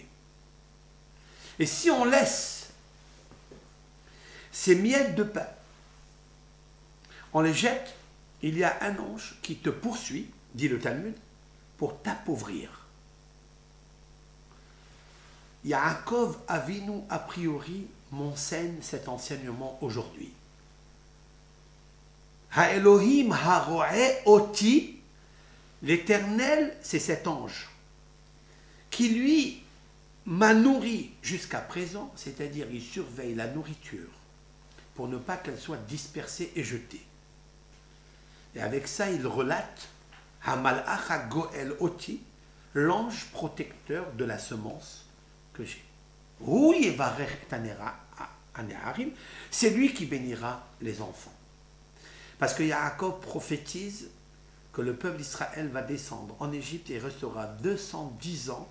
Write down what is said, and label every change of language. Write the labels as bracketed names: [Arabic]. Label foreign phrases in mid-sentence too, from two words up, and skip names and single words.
[French] Et si on laisse ces miettes de pain, on les jette, il y a un ange qui te poursuit, dit le Talmud, pour t'appauvrir. Yaakov Avinu, a priori, m'enseigne cet enseignement aujourd'hui. [Hebrew] האלהים הרעה אתי, [French] l'Éternel, c'est cet ange qui, lui, m'a nourri jusqu'à présent, c'est-à-dire il surveille la nourriture pour ne pas qu'elle soit dispersée et jetée. Et avec ça, il relate [Hebrew] המלאך הגאל אתי, [French] l'ange protecteur de la semence que j'ai. C'est lui qui bénira les enfants. Parce que Yaakov prophétise que le peuple d'Israël va descendre en Égypte et restera 210 ans.